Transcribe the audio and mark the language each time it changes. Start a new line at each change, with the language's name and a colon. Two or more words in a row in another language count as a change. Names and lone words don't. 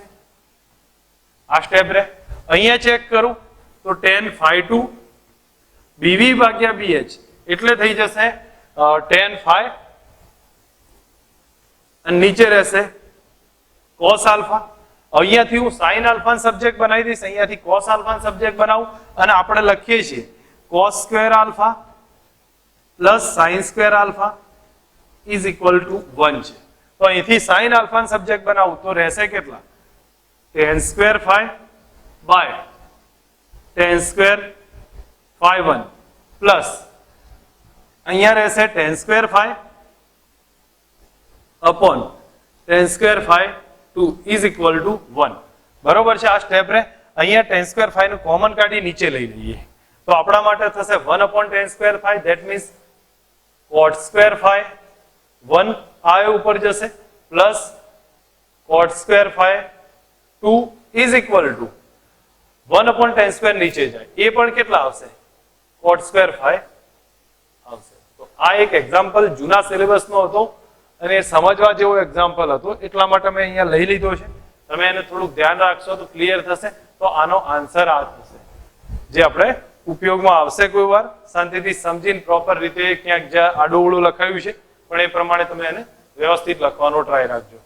Gujarati: આ સ્ટેપ રે અહીંયા ચેક કરું તો
English: tan phi2
Gujarati: BV ભાગ્યા BH એટલે થઈ જશે
English: tan phi
Gujarati: અને નીચે રહેશે
English: cos alpha.
Gujarati: અહીંયાથી હું
English: sin alpha
Gujarati: નો સબ્જેક્ટ બનાવી દઈશ, અહીંયાથી
English: cos alpha
Gujarati: નો સબ્જેક્ટ બનાવું અને આપણે લખીએ છીએ
English: cos square alpha plus sin square alpha is equal to
Gujarati: 1 છે. તો અહીંથી
English: sin alpha
Gujarati: નો સબ્જેક્ટ બનાવું તો રહેશે કેટલા
English: tan square phi by tan square phi1 plus
Gujarati: અહીંયા રહેશે
English: tan square phi upon tan square phi2 is equal to 1.
Gujarati: બરોબર છે. આ સ્ટેપ રે અહીંયા
English: tan square phi
Gujarati: નું કોમન કાઢી નીચે લઈ લઈએ તો આપણા માટે થશે
English: 1 upon tan square phi, that means cot square phi 1
Gujarati: આ ઉપર જશે
English: plus cot square phi 2 is equal to 1 upon tan square
Gujarati: નીચે જાય એ પણ કેટલા આવશે
English: cot square phi
Gujarati: આવશે. તો આ એક એક્ઝામ્પલ જૂના સિલેબસ નો હતો અને સમજવા જેવો એક્ઝામ્પલ હતો એટલા માટે મેં અહીંયા લઈ લીધો છે. તમે એને થોડુંક ધ્યાન રાખશો તો ક્લિયર થશે. તો આનો આન્સર આ થશે જે આપણે ઉપયોગમાં આવશે કોઈ વાર શાંતિથી સમજીને પ્રોપર રીતે ક્યાંક જ્યાં આડું લખાયું છે પણ એ પ્રમાણે તમે એને વ્યવસ્થિત લખવાનો ટ્રાય રાખજો.